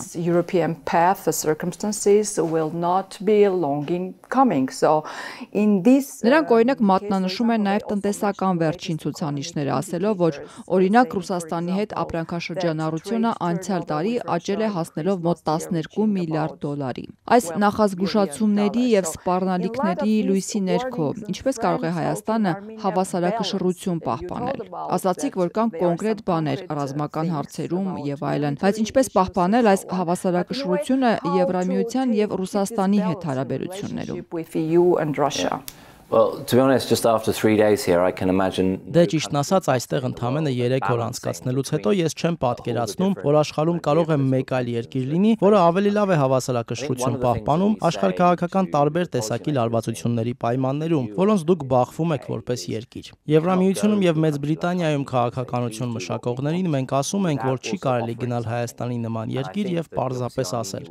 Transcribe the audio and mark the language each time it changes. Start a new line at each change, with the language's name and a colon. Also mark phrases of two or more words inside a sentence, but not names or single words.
English: This European path, the circumstances will not be long in coming. So, in this
Armenian: Նրանք օրինակ մատնանշում են նաև տնտեսական վերջին ցուցանիշները, ասելով, որ օրինակ Ռուսաստանի հետ ապրանքաշրջանառությունը անցյալ տարի աճել է հասնելով իմաստով մոտ 12 միլիարդ դոլարի։ Այս նախազգուշացումների եւ սպառնալիքների լույսի ներքո ինչպես կարող է Հայաստանը հավասարակշռություն պահպանել։ Ասացիք, որ կան կոնկրետ բաներ ռազմական հարցերում եւ այլն, բայց ինչպես պահպանել այս հավասարակշռությունը Եվրամիության եւ Ռուսաստանի հետ հարաբերություններում։
English: Well, to be honest, just after 3 days here, I can imagine.
Armenian: Դե ճիշտն ասած, այստեղ ընդամենը 3 օր անցկացնելուց հետո ես չեմ պատկերացնում, որ աշխարհում կարող է մեկ այլ երկիր լինի, որը ավելի լավ է հավասարակշռություն պահպանում աշխարհքաղաքական տարբեր տեսակի լարվածությունների պայմաններում, որոնց դուք բախվում եք որպես երկիր։ Եվրամիությունում եւ Մեծ Բրիտանիայում քաղաքականություն մշակողներին մենք ասում ենք, որ չի կարելի գնալ Հայաստանի նման երկիր եւ պարզապես ասել.